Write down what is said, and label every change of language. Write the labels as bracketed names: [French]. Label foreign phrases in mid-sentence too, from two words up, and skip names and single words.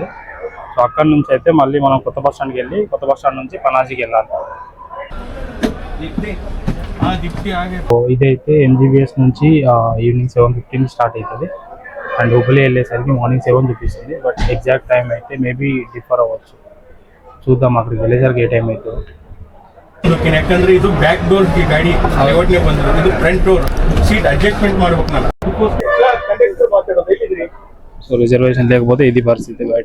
[Telugu] సో అక్కడ నుంచి అయితే మళ్ళీ మనం కొత్త బస్ స్టాండ్కి వెళ్ళి కొత్త బస్ స్టాండ్ నుంచి పనాజీకి వెళ్ళాలి. సో ఇదైతే ఎంజీబీఎస్ నుంచి ఈవినింగ్ 7:15 స్టార్ట్ అవుతుంది. అండ్ హుబ్బలి వెళ్ళేసరికి మార్నింగ్ 7 చూపిస్తుంది. [English] but exact time [Telugu] అయితే [English] maybe differ [Telugu] అవ్వచ్చు. చూద్దాం అక్కడికి వెళ్ళేసరికి ఏ టైం అవుతుందో. [Kannada] ಯಾಕಂದ್ರೆ ಇದು [English] back door [Kannada] ಗಾಡಿ ಯೋಚನೆ ಬಂದ್ರು, ಇದು [English] front door seat adjustment [Kannada] ಮಾಡ್ಬೇಕಲ್ಲ. [Telugu] సో రిజర్వేషన్ లేకపోతే ఇది పరిస్థితి బయట.